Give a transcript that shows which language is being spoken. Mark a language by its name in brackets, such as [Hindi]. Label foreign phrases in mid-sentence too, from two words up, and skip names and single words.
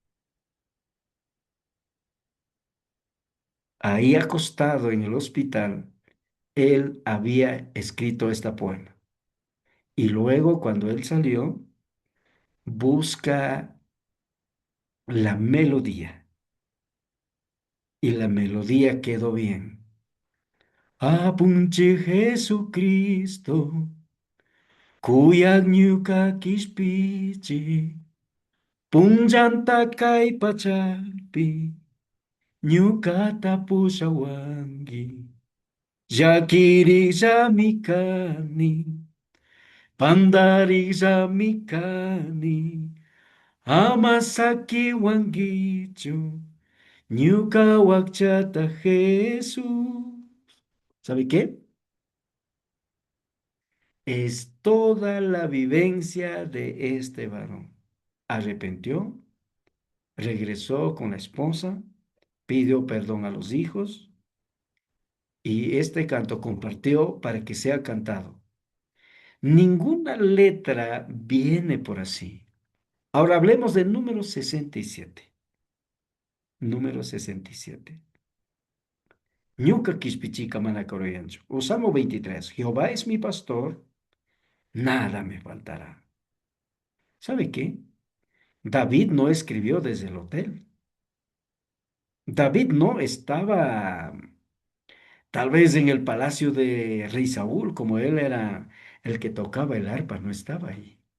[Spanish] Ahí acostado en el hospital, él había escrito esta poema. Y luego, cuando él salió, busca la melodía. Y la melodía quedó bien. [Quechua] Apunche Jesucristo, kuyak ñuka kispichi, punllanta kay pachapi, ñukata pushawanki. Llakirishamikani, pandarishamikani, amasaki wankichu, ñuka wakchata Jesús. [Spanish] ¿Sabe qué? Es toda la vivencia de este varón. Arrepintió, regresó con la esposa, pidió perdón a los hijos y este canto compartió para que sea cantado. Ninguna letra viene por así. Ahora hablemos del número 67. Número 67. [Quechua] Ñuka kispichica manacoroyancho. [Spanish] O Salmo 23. Jehová es mi pastor, nada me faltará. ¿Sabe qué? David no escribió desde el hotel. David no estaba tal vez en el palacio de rey Saúl, como él era el que tocaba el arpa, no estaba ahí.